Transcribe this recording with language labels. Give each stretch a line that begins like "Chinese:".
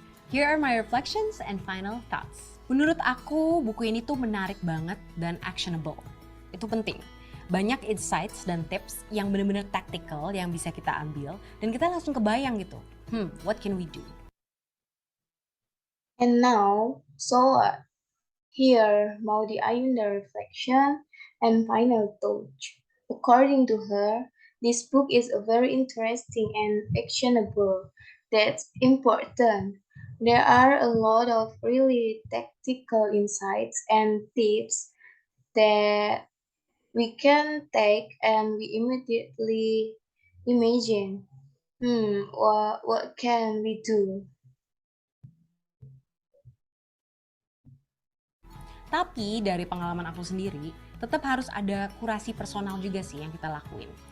English: Here are my reflections and final thoughts.
Indonesian: Menurut aku, buku ini tuh menarik banget dan actionable. Itu penting. Banyak insights dan tips yang benar-benar tactical yang bisa kita ambil dan kita langsung kebayang gitu.
English: What can we do? And now, so what? Here, Maudi Ayunda reflection and final thoughts. According to her, this book is a very interesting and actionable. That's important. There are a lot of really tactical insights and tips that we can take and we immediately imagine, what can we do?
Indonesian: Tapi dari pengalaman aku sendiri, tetap harus ada kurasi personal juga sih yang kita lakuin.